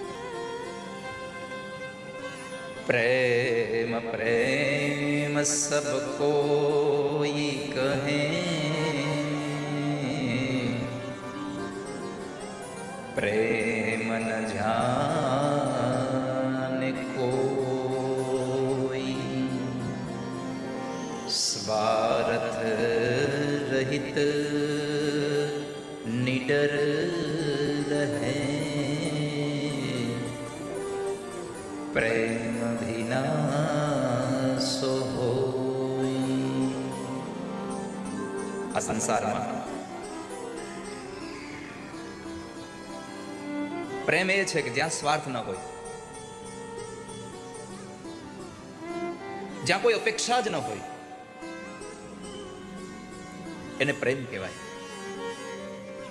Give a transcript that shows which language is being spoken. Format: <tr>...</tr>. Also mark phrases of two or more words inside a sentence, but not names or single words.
<hi>प्रेम प्रेम सब कोई कहे, प्रेम न जाने कोई, स्वार्थ रहित निडर रहे, प्रेम बिना सो होई.</hi> <gu>આ સંસારમાં પ્રેમ એ છે કે જ્યાં સ્વાર્થ ન હોય, જ્યાં કોઈ અપેક્ષા જ ન હોય, એને પ્રેમ કહેવાય.</gu>